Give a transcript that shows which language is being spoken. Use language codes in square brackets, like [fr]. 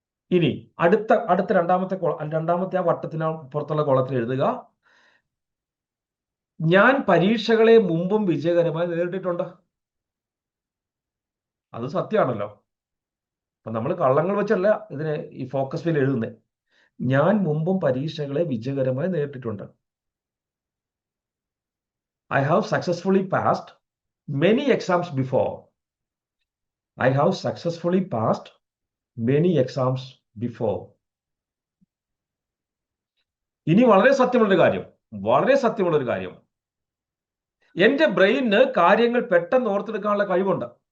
[ml] ഇനി അടുത്ത രണ്ടാമത്തെ ആ വട്ടത്തിന് പുറത്തുള്ള കോളത്തിൽ എഴുതുക, ഞാൻ പരീക്ഷകളെ മുമ്പും വിജയകരമായി നേരിട്ടിട്ടുണ്ട്. അത് സത്യമാണല്ലോ. അപ്പൊ നമ്മൾ കള്ളങ്ങൾ വെച്ചല്ല ഇതിനെ ഈ ഫോക്കസ് ഫിൽ എഴുതുന്നത്. ഞാൻ മുമ്പും പരീക്ഷകളെ വിജയകരമായി നേരിട്ടിട്ടുണ്ട്. [en] I have successfully passed many exams before. I have successfully passed many exams before. [ml] ഇനി വളരെ സത്യമുള്ളൊരു കാര്യം, എന്റെ ബ്രെയിനിന് കാര്യങ്ങൾ പെട്ടെന്ന് ഓർത്തെടുക്കാനുള്ള കഴിവുണ്ട്.